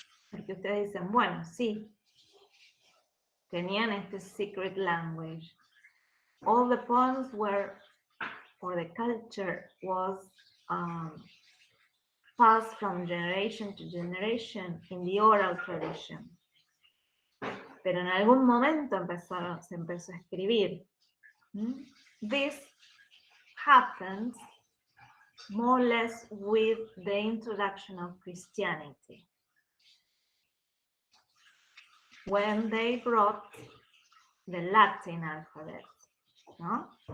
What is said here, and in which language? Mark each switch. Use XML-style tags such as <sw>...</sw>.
<es>Porque ustedes dicen, bueno, sí, tenían este</es> <en>secret language. All the poems were, or the culture was passed from generation to generation in the oral tradition.</en> <es>Pero en algún momento se empezó a escribir.</es> <en>This happened more or less with the introduction of Christianity, when they brought the Latin alphabet, ¿no?</en>